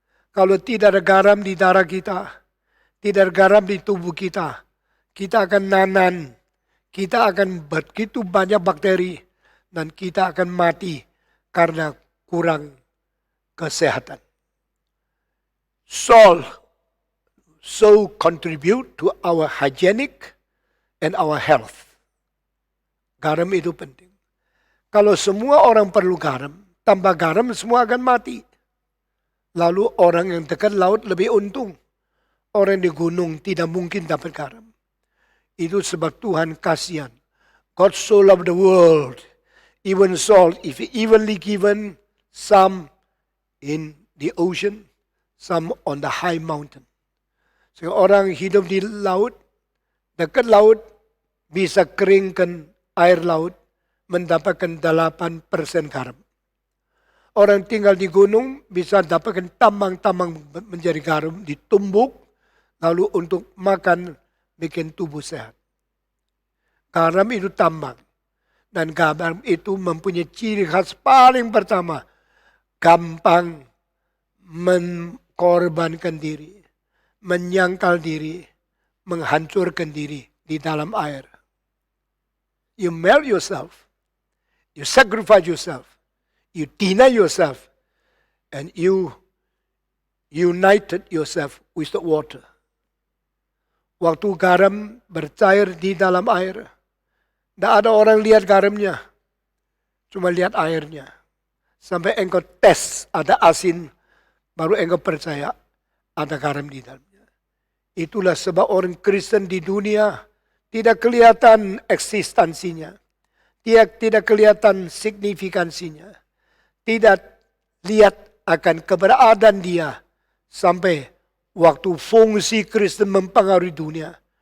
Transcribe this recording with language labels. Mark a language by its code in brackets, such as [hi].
[id] Kalau tidak ada garam di darah kita, tidak ada garam di tubuh kita akan nanan, kita akan begitu banyak bakteri, dan kita akan mati karena kurang kesehatan. [en] Salt so contribute to our hygienic and our health. [id] Garam itu penting. Kalau semua orang perlu garam, tanpa garam semua akan mati. Lalu orang yang dekat laut lebih untung. Orang di gunung tidak mungkin dapat garam. Itu sebab Tuhan kasihan. [en] God so loved the world, even salt, if evenly given, some in the ocean, some on the high mountain. [id] Sehingga orang hidup di laut, dekat laut, bisa keringkan air laut, mendapatkan 8% garam. Orang tinggal di gunung bisa dapatkan tambang-tambang menjadi garam, ditumbuk, lalu untuk makan, bikin tubuh sehat. Garam itu tambang. Dan garam itu mempunyai ciri khas paling pertama. Gampang mengorbankan diri, menyangkal diri, menghancurkan diri di dalam air. [en] You melt yourself. You sacrifice yourself. You deny yourself. And you united yourself with the water. [id] Waktu garam bercair di dalam air, tidak ada orang lihat garamnya, cuma lihat airnya. Sampai engkau tes ada asin, baru engkau percaya ada garam di dalamnya. Itulah sebab orang Kristen di dunia tidak kelihatan eksistensinya, tidak kelihatan signifikansinya, tidak lihat akan keberadaan dia sampai waktu fungsi Kristen mempengaruhi dunia.